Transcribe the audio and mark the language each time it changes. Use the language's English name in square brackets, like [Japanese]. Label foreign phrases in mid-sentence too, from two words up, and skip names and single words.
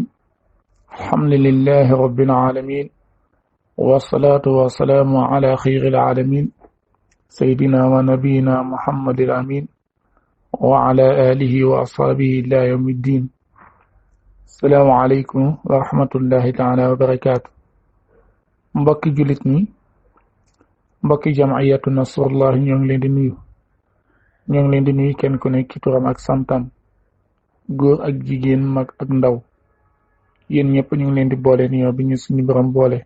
[Arabic] الحمد لله رب العالمين، والصلاة والسلام على خير العالمين سيدنا ونبينا محمد الأمين وعلى آله وأصحابه إلى يوم الدين. السلام عليكم ورحمة الله تعالى وبركاته. [Wolof] mbokki julit ñi, mbokki jam'iyatu Nasrullah ñoo ngi leen di nuyu. ñoo ngi leen di nuyu kenn ku nekk ci turam ak santam, góor ak jigéen, mag ak ndaw. yéen ñëpp ñu ngi leen di boole nuyoo bi ñu suñu borom boole.